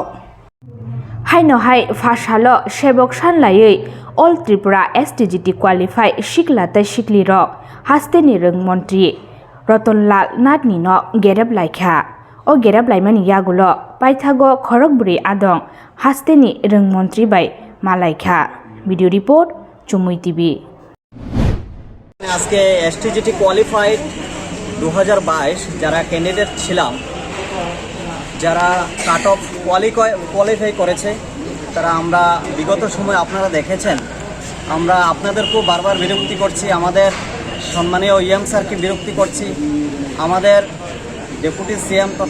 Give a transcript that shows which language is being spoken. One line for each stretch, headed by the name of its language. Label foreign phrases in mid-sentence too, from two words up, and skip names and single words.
Kok Borok: Haino hai Fashalo sebok sanlaiui All Tripura STGT qualify shiklatai shiklirok hasteni rung mantri Ratonlal Nathni no gereblaikhya o gereblaimani yagulo paithago khorokburi adong hasteni rung mantri bai malaikha
English: video report
Kok Borok: CHUMUI TV
Bangla: আজকে
English: STGT qualified
Bangla: 2022 যারা ক্যান্ডিডেট ছিলাম যারা
English: cut off qualify
Bangla: করেছে তারা আমরা বিগত সময় আপনারা দেখেছেন আমরা আপনাদেরকেও বারবার বিরক্তি করছি আমাদের সম্মানীয় ইএম স্যারকে বিরক্তি করছি আমাদের
English: deputy CM
Bangla: তথা